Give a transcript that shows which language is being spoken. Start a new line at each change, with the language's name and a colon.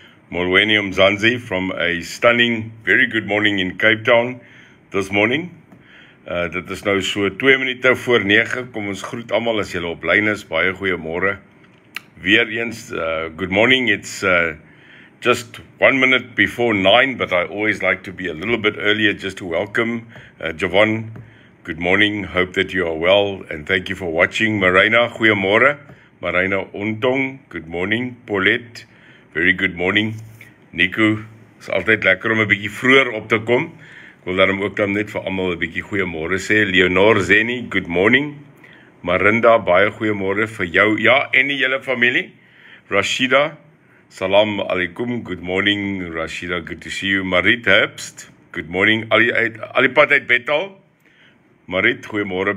English: Molweni Mzansi from a stunning, very good morning in Cape Town this morning.
Afrikaans: Dit is nou so 2 minute voor 9. Kom ons groet almal as julle op lyn is. Baie goeiemôre. Weer eens,
English: good morning. It's just 1 minute before 9, but I always like to be a little bit earlier just to welcome Javon. Good morning, hope that you are well, and thank you for watching. Marina,
Afrikaans: goeiemôre.
English: Marina Ontong, good morning. Paulette, very good morning.
Afrikaans: Nico, is altyd lekker om 'n bietjie vroeër op te kom. Ek wil daarom ook dan net vir almal 'n bietjie goeiemôre sê. Leonor Zeni,
English: good morning.
Afrikaans: Marinda, baie goeiemôre vir jou, ja, en die hele familie.
English: Rashida, salam alaikum, good morning. Rashida, good to see you. Marit Herbst, good morning.
Afrikaans: Ali pad uit Bethal. Marit, goeiemôre.